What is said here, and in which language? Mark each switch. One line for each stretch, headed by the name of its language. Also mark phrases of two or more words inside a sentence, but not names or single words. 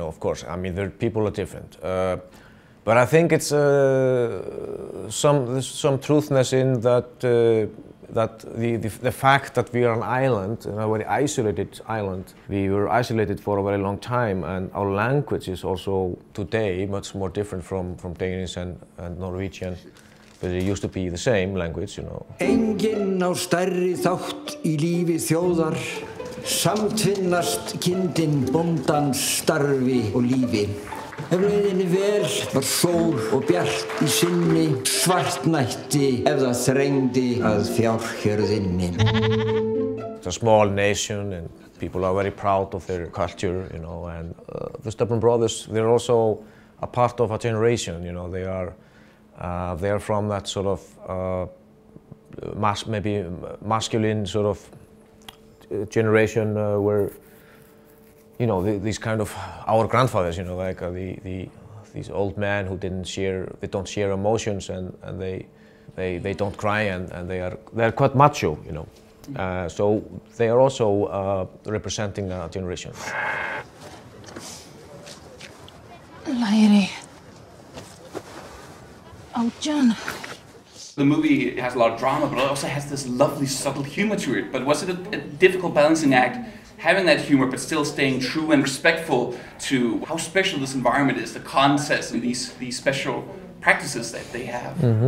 English: Of course, I mean, people are different, but I think it's there's some truthness in that. That the fact that we are an island, a very isolated island, we were isolated for a very long time, and our language is also today much more different from Danish and Norwegian, but it used to be the same language, you know.
Icelandic: Enginn á stærri þátt í lífi þjóðar, samtvinnast kindin bóndans starfi og lífi. Ef leiðinni vel var sól og bjart í sinni, svartnætti ef það þrengdi að fjárhjörðinni.
English: It's a small nation and people are very proud of their culture, you know, and the Stubborn Brothers, they're also a part of a generation, you know. They are from that sort of maybe masculine sort of generation where, you know, these kind of our grandfathers, you know, like these old men who don't share emotions, and they don't cry, and they're quite macho, you know. So they are also representing a generation.
Icelandic: Læri. Átján.
English: The movie has a lot of drama, but it also has this lovely, subtle humor to it. But was it a difficult balancing act, having that humor but still staying true and respectful to how special this environment is, the concepts and these special practices that they have? Mm-hmm.